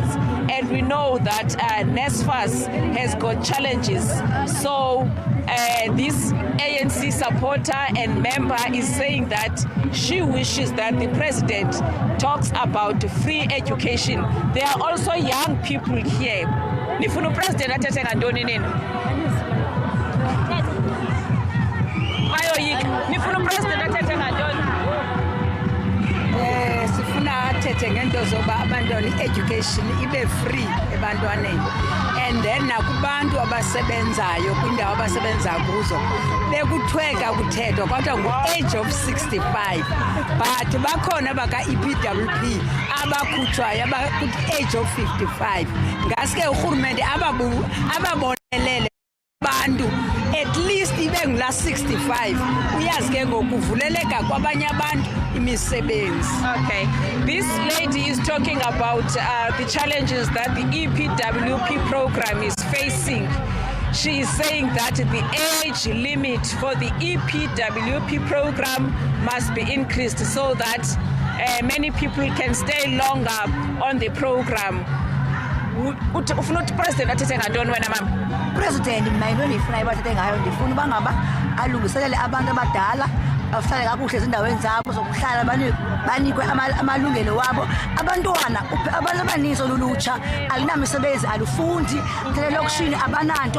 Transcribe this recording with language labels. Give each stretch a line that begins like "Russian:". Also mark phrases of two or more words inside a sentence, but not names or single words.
English: And we know that NSFAS has got challenges. So this ANC supporter and member is saying that she wishes that the president talks about free education. There are also young people here.
Xhosa: Nifuna president athethe ngantoni nini? Nifuna president athethe ngantoni? Sifuna athethe ngento zoba abantwana education ibe free ebantwaneni,
English: and then
Xhosa: nakubantu abasebenzayo kwindawo abasebenza kuzo bekuthweka kuthethwa kodwa ngo-
English: age of 65,
Xhosa: but bakhona baka-EPWP abakhutshwayo abaku-
English: age of 55.
Xhosa: Ngaske urhulumente ababonelele abantu
English: at least
Xhosa: ibe ngula 65, uyazi ke ngokuvuleleka kwabanye abantu imisebenzi.
English: Okay, this lady is talking about the challenges that the EPWP program is facing. She is saying that the age limit for the EPWP program must be increased so that many people can stay longer on the program.
Xhosa: Ufuna ukuthi president athethe ngantoni wena mama? President mina into endifuna ibathethe ngayo, ndifuna uba ngaba alungiselele abantu abadala bahlale kakuhle ezindaweni zabo zokuhlala, banikwe amalungelo wabo. Abantwana abantu abaninzi olulutsha alinamisebenzi, alufundi, elokishini abananto.